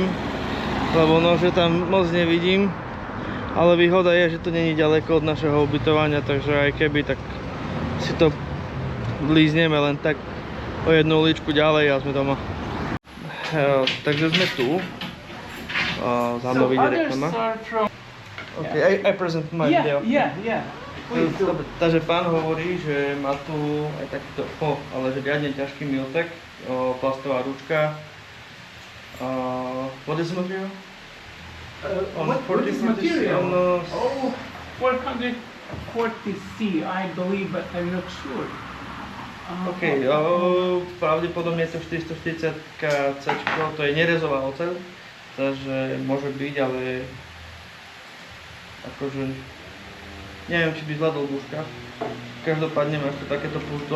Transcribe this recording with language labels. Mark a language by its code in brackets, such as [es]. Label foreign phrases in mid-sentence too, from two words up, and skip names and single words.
[sk] Lebo nože tam moc nevidím. Ale výhoda je, že to není ďaleko od našeho ubytovania, takže aj keby, tak si to lízneme len tak o jednu uličku ďalej a sme doma. Takže sme tu. Za mnou vidie reklama. [en] Okay, I present my video. Yeah. [sk] Takže pán hovorí, že má tu aj takýto, ale že riadne ťažký miltek, plastová ručka. [en] What is the material? On What is 40, material? on, Oh, 440C, I believe, but I'm not sure. [sk] OK, pravdepodobne je to 440 C, to je nerezová oceľ, takže môže byť, ale akože neviem, či by zvládol Buška. Každopádne máš tu takéto pulto.